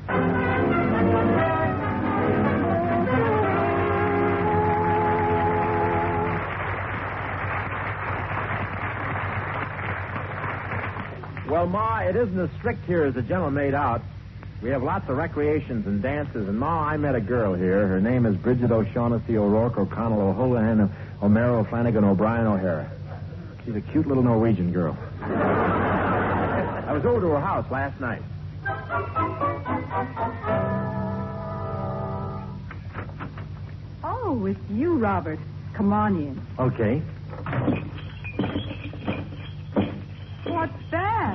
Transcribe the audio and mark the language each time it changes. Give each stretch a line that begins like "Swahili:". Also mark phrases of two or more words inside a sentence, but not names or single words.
English: Well, Ma, it isn't as strict here as the general made out. We have lots of recreations and dances, and Ma, I met a girl here. Her name is Bridget O'Shaughnessy O'Rourke O'Connell O'Houlihan O'Mara Flanagan O'Brien O'Hara. She's a cute little Norwegian girl. I was over to her house last night. Oh, it's you, Robert. Come on in. Okay. What's that?